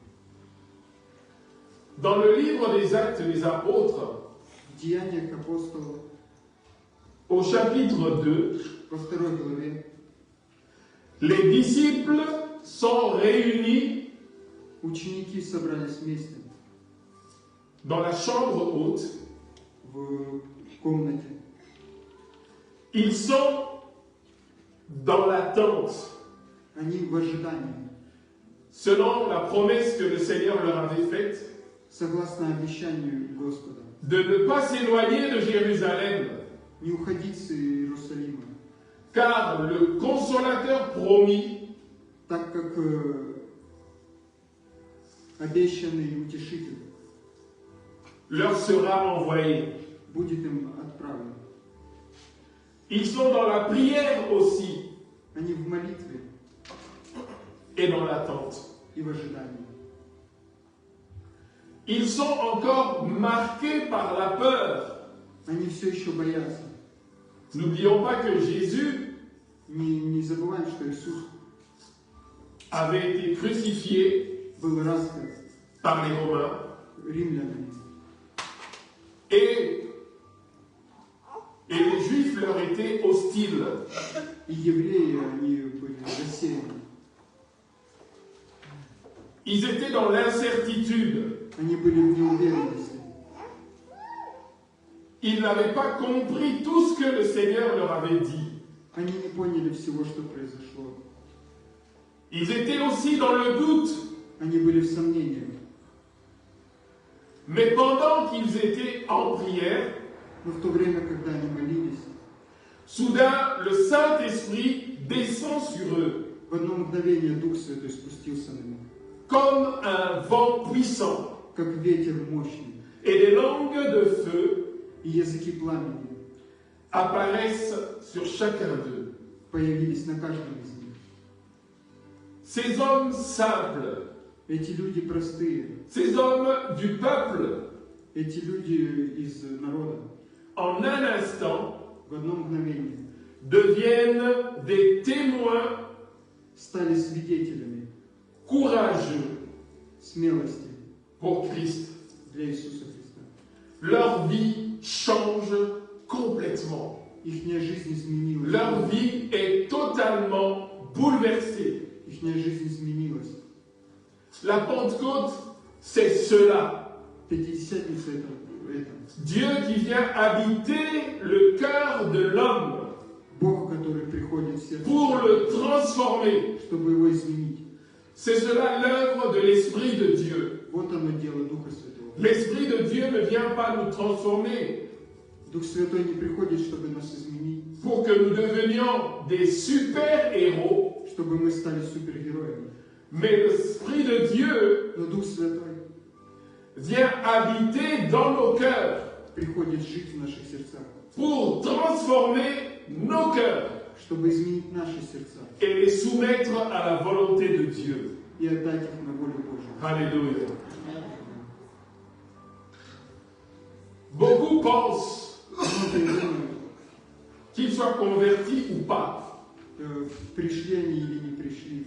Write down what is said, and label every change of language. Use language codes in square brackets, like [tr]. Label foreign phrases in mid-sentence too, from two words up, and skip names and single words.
[fr] Dans le livre des Actes des Apôtres, [ru] В Деяниях апостолов, [fr] au chapitre 2, [ru] во второй главе, [fr] les disciples sont réunis [ru] ученики собрались вместе [fr] dans la chambre haute. [ru] в комнате. [fr] Ils sont dans l'attente, [ru] Они в ожидании, [fr] selon la promesse que le Seigneur leur avait faite, [ru] согласно обещанию Господа, [fr] de ne pas s'éloigner de Jérusalem, [ru] не уходить с Иерусалима, [fr] car le consolateur promis [ru] так как обещанный утешитель [fr] leur sera envoyé. [ru] будет им отправлен. [fr] Ils sont dans la prière aussi [ru] Они в молитве [fr] et dans l'attente. [ru] и в ожидании. [fr] Ils sont encore marqués par la peur. [ru] Они все еще боятся. [fr] N'oublions pas que Jésus [ru] Не забываем, что Иисус [fr] avait été crucifié [ru] был распят [fr] par les Romains [ru] римлянами. [fr] et les Juifs leur étaient hostiles. [ru] И евреи, они были рассеяны. [fr] Ils étaient dans l'incertitude. [ru] Они были в неуверенности. [fr] Ils n'avaient pas compris tout ce que le Seigneur leur avait dit. [ru] Они не поняли всего, что произошло. [fr] Ils étaient aussi dans le doute. [ru] Они были в сомнениях. [fr] Mais pendant qu'ils étaient en prière, [ru] Но в то время, когда они молились, [fr] soudain le Saint-Esprit descend sur eux [ru] в одно мгновение Дух Святой спустился на них, [fr] comme un vent puissant [ru] как ветер мощный, [fr] et des langues de feu [ru] и языки пламени [fr] apparaissent sur chacun d'eux. [ru] появились на каждом из них. [fr] Ces hommes simples, [ru] Эти люди простые, [fr] ces hommes du peuple, [ru] эти люди из народа [fr] en un instant, [ru] в одно мгновение [fr] deviennent des témoins [ru] стали свидетелями [fr] courageux [ru] смелости [fr] pour Christ. [ru] для Иисуса Христа. [fr] Leur vie change complètement. [ru] Ихняя жизнь изменилась. [fr] Leur vie est totalement bouleversée. [ru] Ихняя жизнь изменилась. [fr] La Pentecôte, c'est cela. [ru] Пятидесятница это. [fr] Dieu qui vient habiter le cœur de l'homme [ru] Бог, который приходит в сердце, [fr] pour le transformer. [ru] чтобы его изменить. [fr] C'est cela l'œuvre de l'Esprit de Dieu. [ru] Вот оно дело Духа Святого. [fr] L'Esprit de Dieu ne vient pas nous transformer [ru] Дух Святой не приходит, чтобы нас изменить, [fr] pour que nous devenions des super-héros, [ru] чтобы мы стали супергероями. [fr] mais l'Esprit de Dieu [ru] Но Дух Святой [fr] vient habiter dans nos cœurs [ru] приходит жить в наших сердцах, [fr] pour transformer nos cœurs [ru] чтобы изменить наши сердца [fr] et les soumettre à la volonté de Dieu. [ru] и отдать их на волю Божию. [fr] Alléluia. Beaucoup pensent [ru] Многие думают, [fr] qu'ils soient convertis ou pas, [ru] пришли они или не пришли,